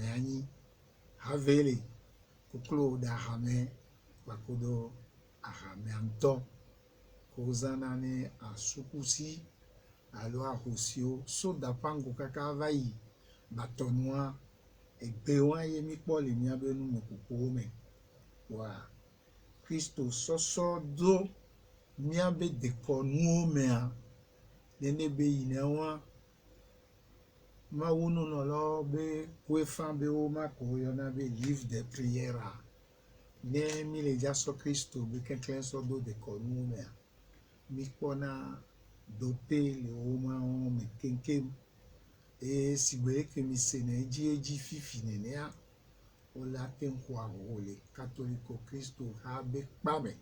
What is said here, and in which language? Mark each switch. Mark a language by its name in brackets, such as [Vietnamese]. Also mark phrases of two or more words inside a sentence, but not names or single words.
[Ewe] anyi havele koklo da ahame gbakodo ahame ŋutɔ ko zãna ne asukusi alo ahosio soda pango kaka va yi batɔnua egbewa ye mi kpɔ le miabe numekukuwo me wa Kristo sɔsɔ do miabe dekɔnuwo mea nene be yina wa mawu nunɔlawo be koefa be wo ma ko yɔna be [French] livre de prière [Ewe] ne mi le dza sɔ Kristo be keklẽ sɔ do dekɔnuwo mea mi kpɔna dope le wo mawo me keŋkeŋ eye sigbe leke mi sena edzi fifi nenea wole ate ŋu xɔ aho le katoliko Kristo ha be kpa me